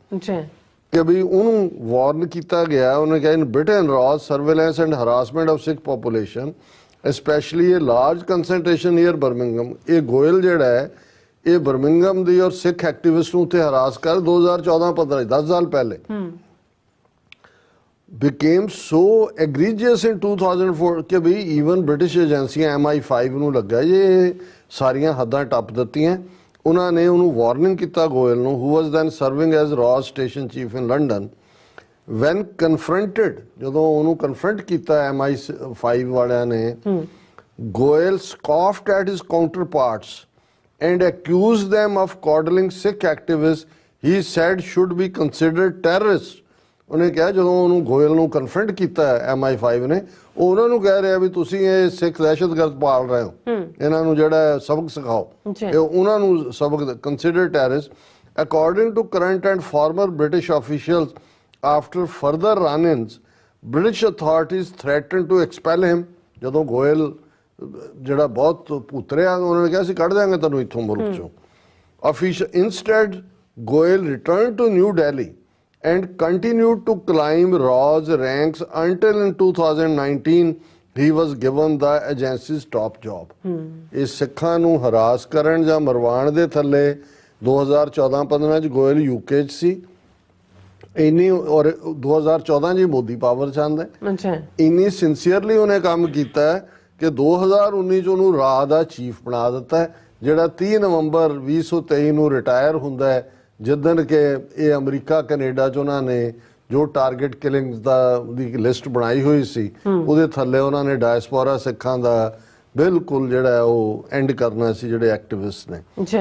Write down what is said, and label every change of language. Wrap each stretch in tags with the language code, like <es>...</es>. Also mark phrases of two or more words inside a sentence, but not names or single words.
<pa>ਕਿ ਵੀ ਉਹਨੂੰ ਵਾਰਨ ਕੀਤਾ ਗਿਆ, ਉਹਨੇ ਕਿਹਾ</pa> <en>in Britain Raw's surveillance and harassment of Sikh population specially ਇਹ large concentration near Birmingham.</en> <pa>ਇਹ ਗੋਇਲ ਜਿਹੜਾ ਹੈ ਇਹ ਬਰਮਿੰਗਮ ਦੀ ਔਰ ਸਿੱਖ ਐਕਟਿਵਿਸਟ ਨੂੰ ਉੱਥੇ ਹਰਾਸ ਕਰ 2014-15 10 ਸਾਲ ਪਹਿਲੇ</pa> <en>became so egregious in 2004</en> <pa>ਕਿ ਵੀ</pa> <en>even British agencies</en> <pa>MI5 ਨੂੰ ਲੱਗਾ ਇਹ ਸਾਰੀਆਂ ਹੱਦਾਂ ਟੱਪ ਦਿੱਤੀਆਂ। ਉਹਨਾਂ ਨੇ ਉਹਨੂੰ ਵਾਰਨਿੰਗ ਕੀਤਾ ਗੋਇਲ ਨੂੰ,</pa> <en>who was then serving as Raw station chief in London, when confronted,</en> <pa>ਜਦੋਂ ਉਹਨੂੰ ਕਨਫਰੰਟ ਕੀਤਾ MI5 ਵਾਲਿਆਂ ਨੇ,</pa> <en>ਗੋਇਲ scoffed at his counterparts and accused them of coddling Sikh activists he said should be considered terrorists.</en> <pa>ਉਹਨੇ ਕਿਹਾ ਜਦੋਂ ਉਹਨੂੰ ਗੋਇਲ ਨੂੰ ਕਨਫਰੰਟ ਕੀਤਾ MI5 ਨੇ, ਉਹ ਉਹਨਾਂ ਨੂੰ ਕਹਿ ਰਿਹਾ ਵੀ ਤੁਸੀਂ ਇਹ ਸਿੱਖ ਦਹਿਸ਼ਤਗਰਦ ਪਾਲ ਰਹੇ ਹੋ, ਇਹਨਾਂ ਨੂੰ ਜਿਹੜਾ ਸਬਕ ਸਿਖਾਓ, ਇਹ ਉਹਨਾਂ ਨੂੰ ਸਬਕ</pa> <en>consider terrorist. According to current and former British officials, after further run-ins, British authorities threatened to expel him.</en> <pa>ਜਦੋਂ ਗੋਇਲ ਜਿਹੜਾ ਬਹੁਤ ਭੁੱਤਰਿਆ, ਉਹਨਾਂ ਨੇ ਕਿਹਾ ਅਸੀਂ ਕੱਢ ਦਿਆਂਗੇ ਤੈਨੂੰ ਇੱਥੋਂ ਮੁਲਕ ਚੋਂ।</pa> <en>Instead, Goel returned to New Delhi and continued to climb Raw's ranks until in 2019 he was given the agency's top job.</en> <pa>ਇਸ ਸਿੱਖਾਂ ਨੂੰ ਹਰਾਸ ਕਰਨ ਜਾਂ ਮਰਵਾਉਣ ਦੇ ਥੱਲੇ 2014-15 ਚ ਗੋਇਲ UK ਚ ਸੀ ਇੰਨੀ, ਔਰ 2014 ਚ ਮੋਦੀ ਪਾਵਰ ਚ ਆਉਂਦਾ ਹੈ। ਇੰਨੀ ਸਿੰਸੀਅਰਲੀ ਉਹਨੇ ਕੰਮ ਕੀਤਾ ਕਿ 2019 ਚ ਉਹਨੂੰ ਰਾਹ ਦਾ ਚੀਫ ਬਣਾ ਦਿੱਤਾ ਹੈ, ਜਿਹੜਾ 30 ਨਵੰਬਰ 2023 ਨੂੰ ਰਿਟਾਇਰ ਹੁੰਦਾ ਹੈ, ਜਿੱਦਣ ਕਿ ਇਹ ਅਮਰੀਕਾ ਕੈਨੇਡਾ 'ਚ ਉਹਨਾਂ ਨੇ ਜੋ</pa> <en>target killings</en> <pa>ਦੀ ਲਿਸਟ ਬਣਾਈ ਹੋਈ ਸੀ, ਉਹਦੇ ਥੱਲੇ ਉਹਨਾਂ ਨੇ ਡਾਇਸਪੋਰਾ ਸਿੱਖਾਂ ਦਾ ਬਿਲਕੁਲ ਜਿਹੜਾ ਉਹ ਐਂਡ ਕਰਨਾ ਸੀ, ਜਿਹੜੇ ਐਕਟਿਵਿਸਟ ਨੇ।</pa>